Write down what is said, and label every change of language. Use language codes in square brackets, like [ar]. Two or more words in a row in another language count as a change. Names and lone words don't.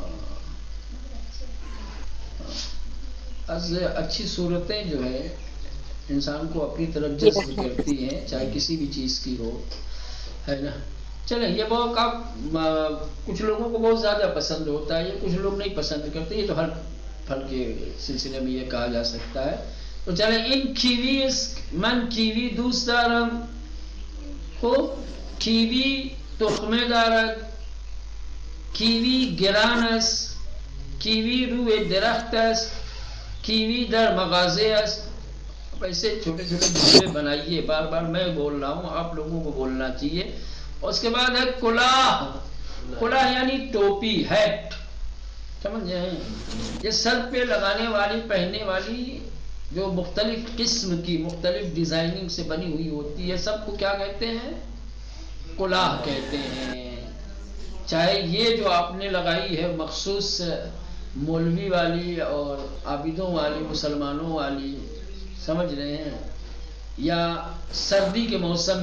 [ur] از اچھی صورتیں جو ہے انسان کو اپنی طرف جذب کرتی ہیں، چاہے کسی بھی چیز کی ہو، ہے نا. چلے یہ بہت کچھ لوگوں کو بہت زیادہ پسند ہوتا ہے، یہ کچھ لوگ نہیں پسند کرتے، یہ تو ہر پھل کے سلسلے میں یہ کہا جا سکتا ہے. تو چلے [fa] ان کیویز من کیوی دوست دارم. خب کیوی تخمه دارد، کیوی گران است، کیوی روی درخت است، کیوی در مغازه است. [ur] ایسے چھوٹے چھوٹے جملے بنائیے، بار بار میں بول رہا ہوں، آپ لوگوں کو بولنا چاہیے. اور اس کے بعد ہے کلاه. کلاه یعنی ٹوپی، ہیٹ، سمجھے؟ یہ سر پہ لگانے والی، پہننے والی، جو مختلف قسم کی مختلف ڈیزائننگ سے بنی ہوئی ہوتی ہے، سب کو کیا کہتے ہیں؟ کلاه کہتے ہیں. چاہے یہ جو آپ نے لگائی ہے مخصوص مولوی والی اور عابدوں والی، مسلمانوں والی، سمجھ رہے ہیں، یا سردی کے موسم